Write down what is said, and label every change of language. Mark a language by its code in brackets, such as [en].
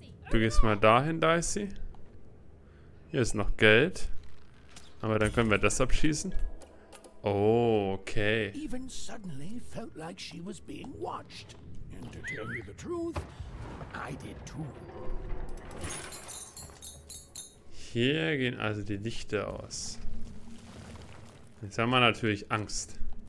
[de] Du gehst mal dahin, Dicey. Hier ist noch Geld. Aber dann können wir das abschießen. Oh, okay. [en] Even suddenly felt like she was being watched. And to tell you the truth, I did too. [de] Hier gehen also die Lichter aus. Jetzt haben wir natürlich Angst.